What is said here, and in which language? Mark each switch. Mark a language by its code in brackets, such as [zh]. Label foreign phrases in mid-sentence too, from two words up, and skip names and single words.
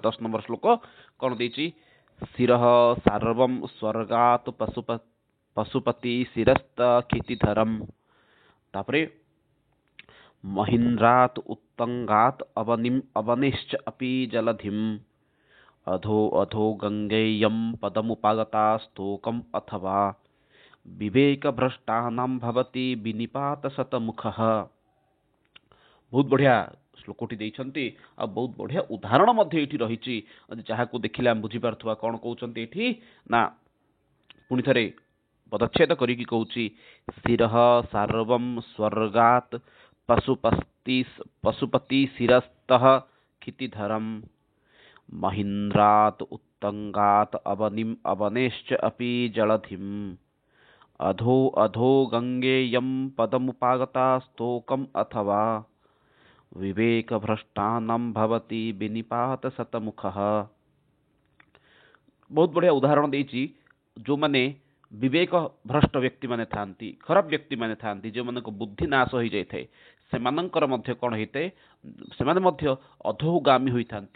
[or] 10 ନମ୍ବର ଶ୍ଲୋକ କ'ଣ ଦେଇଛି, [sa] ଶିରଃ ସାର୍ବଂ ସ୍ୱର୍ଗାତ୍ ପଶୁପତି ଶିରସ୍ତ କ୍ଷିତିଧରମ୍। ତାପରେ ମହିନ୍ଦ୍ରାତ୍ ଉତ୍ତଙ୍ଗାତ୍ ଅବନିଶ୍ଚ अपि ଜଲଧିମ୍ ଅଧୋ ଅଧୋ ଗଙ୍ଗେୟଂ ପଦमुपागता स्तोकम् अथवा ବିବେକ ଭ୍ରଷ୍ଟାନାଂ ଭବତି ବିନିପାତ ଶତମୁଖଃ। [or] ବହୁତ ବଢ଼ିଆ ଶ୍ଲୋକଟି ଦେଇଛନ୍ତି ଆଉ ବହୁତ ବଢ଼ିଆ ଉଦାହରଣ ମଧ୍ୟ ଏଇଠି ରହିଛି, ଯାହାକୁ ଦେଖିଲେ ଆମେ ବୁଝିପାରୁଥିବା କ'ଣ କହୁଛନ୍ତି ଏଠି ନା। ପୁଣି ଥରେ ପଦଚ୍ଛେଦ କରିକି କହୁଛି, [sa] ଶିରଃ ସାର୍ବଂ ସ୍ୱର୍ଗାତ୍ ପଶୁପତି ଶିରସ୍ତଃ କ୍ଷିତିଧରମ୍ ମହିନ୍ଦ୍ରାତ୍ ଉତ୍ତଙ୍ଗାତ୍ ଅବନେଶ୍ଚ अपि ଜଳଧିମ୍ ଅଧୋ ଅଧୋ ଗଙ୍ଗେୟଂ ପଦमुपागता स्तोकम् अथवा ବିବେକ ଭ୍ରଷ୍ଟାନାଂ ଭବତି ବିନିପାତ ଶତମୁଖଃ। [or] ବହୁତ ବଢ଼ିଆ ଉଦାହରଣ ଦେଇଛି। ଯେଉଁମାନେ ବିବେକ ଭ୍ରଷ୍ଟ ବ୍ୟକ୍ତିମାନେ ଥାଆନ୍ତି, ଖରାପ ବ୍ୟକ୍ତିମାନେ ଥାଆନ୍ତି, ଯେଉଁମାନଙ୍କ ବୁଦ୍ଧି ନାଶ ହୋଇଯାଇଥାଏ, ସେମାନଙ୍କର ମଧ୍ୟ କ'ଣ ହେଇଥାଏ, ସେମାନେ ମଧ୍ୟ ଅଧୋଗାମୀ ହୋଇଥାନ୍ତି।